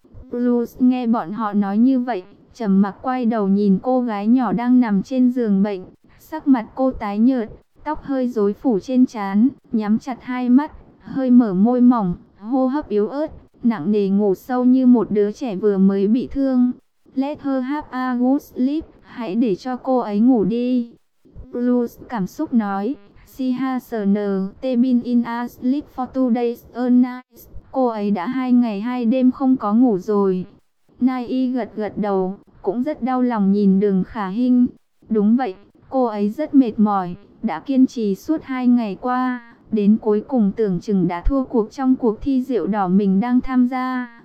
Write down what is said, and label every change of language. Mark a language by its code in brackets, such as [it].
[vi] Luce nghe bọn họ nói như vậy, trầm mặc quay đầu nhìn cô gái nhỏ đang nằm trên giường bệnh, sắc mặt cô tái nhợt. Tóc hơi rối phủ trên trán, nhắm chặt hai mắt, hơi mở môi mỏng, hô hấp yếu ớt, nặng nề ngủ sâu như một đứa trẻ vừa mới bị thương. [en] Let her have a good sleep, [vi] hãy để cho cô ấy ngủ đi. [en] Blues [vi] cảm xúc nói, [en] she has not been in a sleep for 2 days or nights. [vi] Cô ấy đã 2 ngày 2 đêm không có ngủ rồi. Nai gật gật đầu, cũng rất đau lòng nhìn Đường Khả Hinh. Đúng vậy, cô ấy rất mệt mỏi. Đã kiên trì suốt 2 ngày qua, đến cuối cùng tưởng chừng đã thua cuộc trong cuộc thi rượu đỏ mình đang tham gia.